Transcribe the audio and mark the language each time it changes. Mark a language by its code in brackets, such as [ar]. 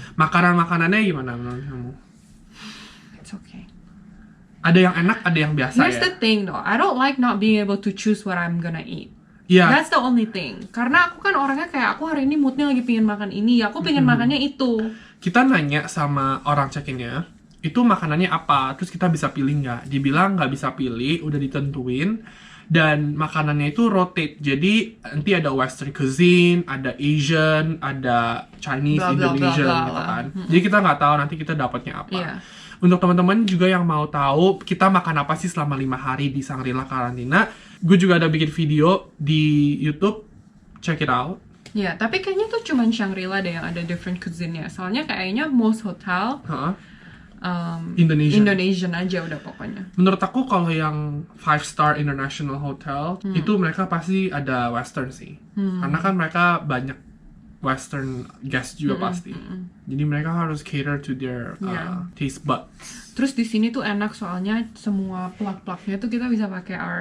[id] Makanannya gimana menurut kamu? [en] It's okay. [id] Ada yang enak, ada yang biasa. [en] Here's the thing though, I don't like not being able to choose what I'm gonna eat. Yeah. That's the only thing. [id] Karena aku kan orangnya kayak, aku hari ini moodnya lagi pengen makan ini, aku pengen makannya itu. Kita nanya sama orang check-in-nya, itu makanannya apa? Terus kita bisa pilih nggak? Dibilang nggak bisa pilih, udah ditentuin. dan makanannya itu rotate. Jadi nanti ada Western cuisine, ada Asian, ada Chinese, Bla, bla, bla, Indonesian bla, gitu lah. kan. Jadi kita nggak tahu nanti kita dapatnya apa. Iya. Untuk teman-teman juga yang mau tahu kita makan apa sih selama 5 hari di Shangri-La karantina, gue juga ada bikin video di YouTube, [en] check it out. [id] Ya, tapi kayaknya tuh cuman Shangri-La deh yang ada different cuisine-nya. Soalnya kayaknya [en] most hotel [id] Indonesian aja udah pokoknya. Menurut aku kalau yang [en] 5-star international hotel [id] itu mereka pasti ada Western sih, karena kan mereka banyak Western guest juga pasti. Jadi mereka harus [en] cater to their taste buds. [id] Terus di sini tuh enak soalnya semua plug-plugnya tuh kita bisa pakai